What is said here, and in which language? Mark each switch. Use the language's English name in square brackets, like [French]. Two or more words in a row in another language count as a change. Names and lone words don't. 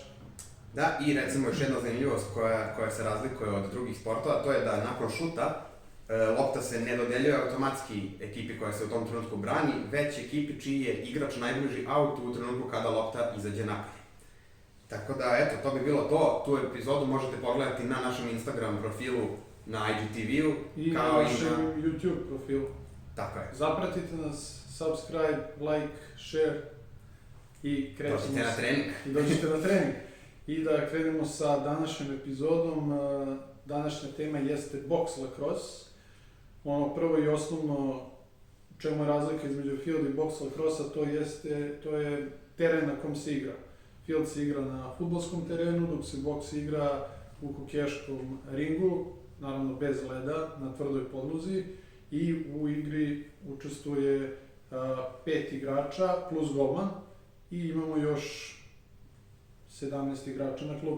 [Serbian] Da, i recimo još jedna zanimljivost koja se razlikuje od drugih sportova, to je da nakon šuta lopta se ne dodeljuje automatski ekipi koja se u tom trenutku brani, već ekipi čiji je igrač najbliži autu u trenutku kada lopta izađe napolje. Tako da, eto, to bi bilo to. Tu epizodu možete pogledati na našem Instagram profilu, na IGTV-u, i kao na i našem na YouTube profilu. Tako je. Zapratite nas, [English] subscribe, like, share [Serbian] i krećemo Dođite na trening. I dođite na trening. I da krenemo sa današnjom epizodom. Današnja tema jeste box lacrosse. Ono prvo i osnovno čemu je razlika između field i box lacrosse, to je teren na kom se igra. Field se igra na fudbalskom terenu, dok se box igra u hokejaškom ringu, naravno bez leda, na tvrdoj podlozi, i u igri učestvuje 5 igrača plus golman i imamo još 17 igrača na klupi.